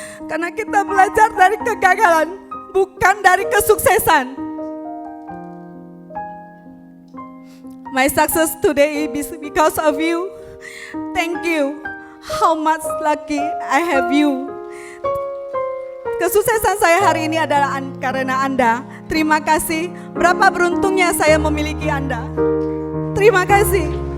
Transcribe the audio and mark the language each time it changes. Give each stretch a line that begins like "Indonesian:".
Indonesian: Karena kita belajar dari kegagalan, bukan dari kesuksesan.
English: My success today is because of you. Thank you. How much lucky I have you.
Indonesian: Kesuksesan saya hari ini adalah karena Anda. Terima kasih. Berapa beruntungnya saya memiliki Anda. Terima kasih.